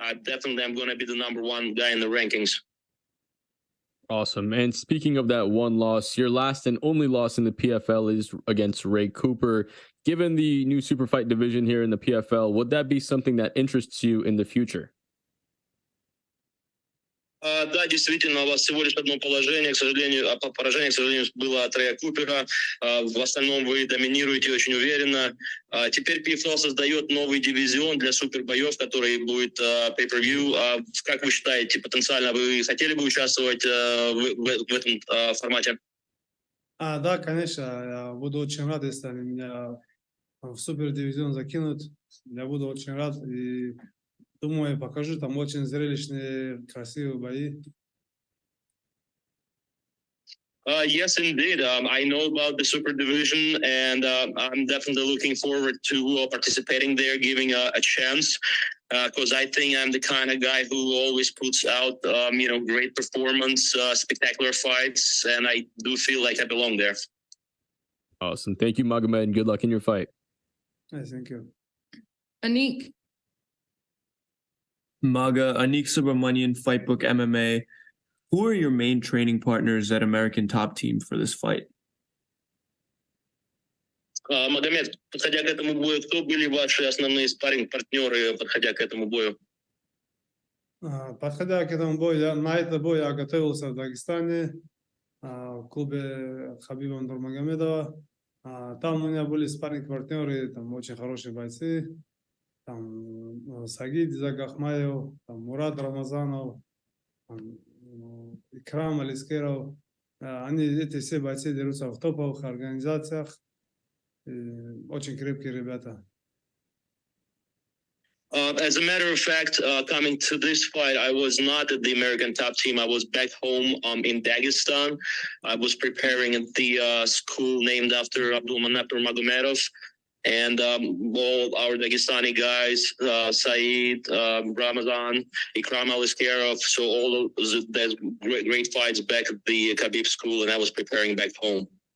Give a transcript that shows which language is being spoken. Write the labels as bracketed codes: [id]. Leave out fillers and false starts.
[en] Definitely I'm going to be the number 1 guy in the rankings. Awesome. And speaking of that one loss, your last and only loss in the PFL is against Ray Cooper. Given the new super fight division here in the PFL, would that be something that interests you in the future? [ru] Да, действительно, у вас всего лишь одно поражение, к сожалению, было от Рэя Купера. В остальном вы доминируете очень уверенно. Теперь PFL создает новый дивизион для супербоев, который будет pay-per-view. Как вы считаете, потенциально вы хотели бы участвовать в этом формате? Да, конечно, я буду очень рад, если они меня в супердивизион закинут. Я буду очень рад и думаю, покажу там очень зрелищные, красивые бои. [en] Yes, indeed. I know about the super division, and I'm definitely looking forward to participating there, giving a chance, because I think I'm the kind of guy who always puts out, great performance, spectacular fights, and I do feel like I belong there. Awesome. Thank you, Magomed, and good luck in your fight. Thank you. Anik. Anik Subramanian, Fightbook MMA. Who are your main training partners at American Top Team for this fight? [ru] Магомед, подходя к этому бою, кто были ваши основные спарринг-партнеры, подходя к этому бою? Подходя к этому бою, на этот бой я готовился в Дагестане, в клубе Хабиба Нурмагомедова. Там у меня были спарринг-партнеры, там очень хорошие бойцы. Там Сагид Загахмаев, там Мурат Рамазанов, там, Икрам Алискеров. Эти все бойцы дерутся в топовых организациях. Очень крепкие ребята. [en] As a matter of fact, coming to this fight, I was not at the American Top Team. I was back home in Dagestan. I was preparing at the school named after Abdulmanap Magomedov. And all our Dagestani guys, Saeed, Ramazan, Ikram Aliskerov, so all those great fights back at the Khabib school, and I was preparing back home.